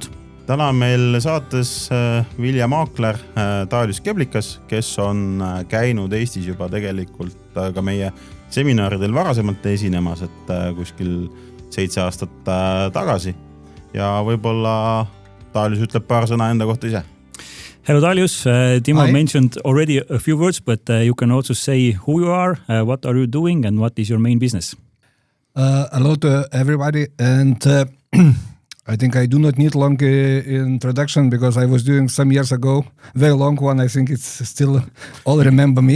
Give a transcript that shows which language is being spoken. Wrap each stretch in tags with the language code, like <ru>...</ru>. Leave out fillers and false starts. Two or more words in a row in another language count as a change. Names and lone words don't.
<et>Täna on meil saates viljamaakler Dalius Keblikas, kes on käinud Eestis juba tegelikult ka meie seminaridel varasemalt esinemas, et kuskil 7 aastat tagasi. Ja võib-olla Dalius ütleb paar sõna enda kohta ise.</et> <en>Hello Dalius, Timo mentioned already a few words, but you can also say who you are, what are you doing and what is your main business? Hello to everybody, and I think I do not need long introduction because I was doing some years ago, very long one, I think it's still all remember me.</en>